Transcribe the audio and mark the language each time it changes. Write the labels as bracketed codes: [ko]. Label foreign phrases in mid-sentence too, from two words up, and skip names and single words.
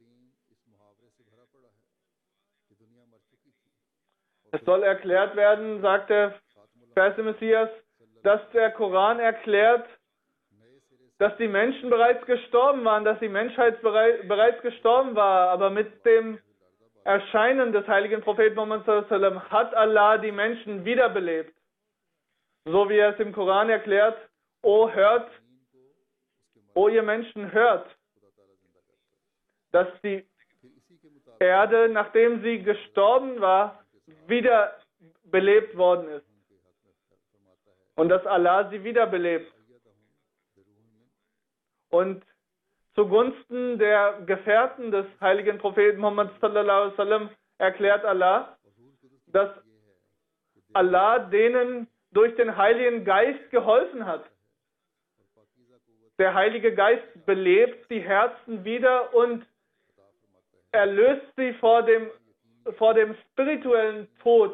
[de] Es soll erklärt werden, sagt der Vers Messias, dass der Koran erklärt, dass die Menschen bereits gestorben waren, dass die Menschheit bereits gestorben war, aber mit dem Erscheinen des heiligen Propheten Muhammad [ar] صلى الله عليه وسلم [de] hat Allah die Menschen wiederbelebt. So wie er es im Koran erklärt, o ihr Menschen, hört, dass die Erde, nachdem sie gestorben war, wieder belebt worden ist. Und dass Allah sie wiederbelebt. Und zugunsten der Gefährten des heiligen Propheten Muhammad [ar] صلى الله عليه وسلم [de] erklärt Allah, dass Allah denen durch den Heiligen Geist geholfen hat. Der Heilige Geist belebt die Herzen wieder und erlöst sie vor dem spirituellen Tod.